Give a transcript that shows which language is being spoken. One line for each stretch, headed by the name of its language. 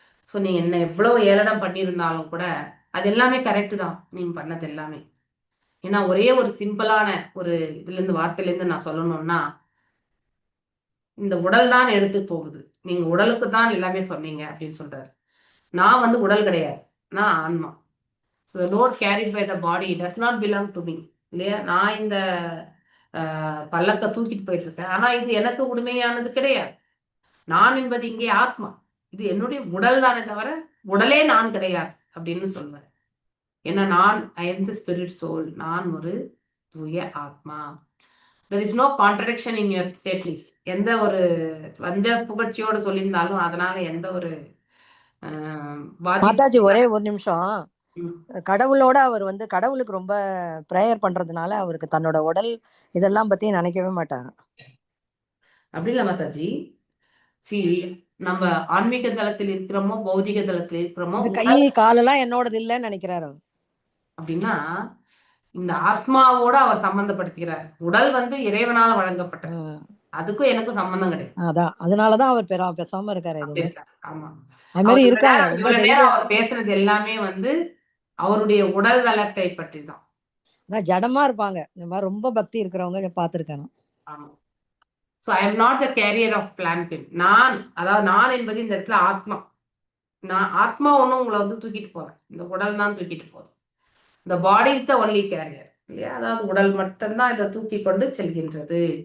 Tamil: So நீங்க என்ன எவ்வளவு ஏளனம் பண்ணியிருந்தாலும் கூட அது எல்லாமே கரெக்டு தான் நீங்க பண்ணது எல்லாமே. ஏன்னா ஒரே ஒரு சிம்பிளான ஒரு இதுல இருந்து வார்த்தையில இருந்து நான் சொல்லணும்னா, இந்த உடல் தான் எடுத்து போகுது, நீங்க உடலுக்கு தான் எல்லாமே சொன்னீங்க அப்படின்னு சொல்றாரு. நான் வந்து உடல் கிடையாது, நான் ஆன்மா.
English: So the load carried by the body does not belong to me இல்லையா.
Tamil: நான் இந்த பல்லக்க தூக்கிட்டு போயிட்டு இருக்கேன், ஆனா இது எனக்கு உண்மையானது கிடையாது. நான் என்பது இங்கே ஆத்மா, இது என்னுடைய உடல் தானே தவிர உடலே நான் கிடையாது அப்படின்னு சொல்லுவேன். ஏன்னா நான்
English: I am the spirit soul,
Tamil: நான் ஒரு தூய ஆத்மா.
English: there is no contradiction in your statement.
Tamil: எந்த ஒரு வஞ்ச புகழ்ச்சியோடு சொல்லியிருந்தாலும் அதனால எந்த ஒரு மாதாஜி ஒரே ஒரு நிமிஷம். கடவுளோட அவர் வந்து கடவுளுக்கு ரொம்ப பிரேயர் பண்றதுனால அவருக்கு தன்னோட உடல் இதெல்லாம் பத்தி நினைக்கவே மாட்டாரு. அப்படி இல்ல மாதாஜி, நம்ம ஆன்மீக தளத்தில் இருக்கிறோமோ பௌதிக தளத்தில் இருக்கிறோமோ, கை காலெல்லாம் என்னோடது இல்லைன்னு நினைக்கிறாரு அப்படின்னா இந்த ஆத்மாவோட அவர் சம்பந்தப்படுத்துகிறார். உடல் வந்து இறைவனால வழங்கப்பட்டது, அதுக்கும் எனக்கு சம்பந்தம் கிடையாது. அதான் அதனாலதான் அவர் பேசாம இருக்காரு. ஆமா, அது மாதிரி இருக்காரு. அவர் பேசுறது எல்லாமே வந்து அவருடைய உடல் நலத்தை பற்றி தான். அதான் ஜடமா இருப்பாங்க, இந்த மாதிரி ரொம்ப பக்தி இருக்கிறவங்க பார்த்திருக்காங்க. ஆமா.
English: So I am not the carrier of planting.
Tamil: அதாவது நான் என்பது இந்த இடத்துல ஆத்மா. நான் ஆத்மா ஒன்றும் உங்களை வந்து தூக்கிட்டு போறேன், இந்த உடல் தான் தூக்கிட்டு போகுது.
English: The body is the only carrier இல்லையா.
Tamil: அதாவது உடல் மட்டும்தான் இதை தூக்கி கொண்டு செல்கின்றது.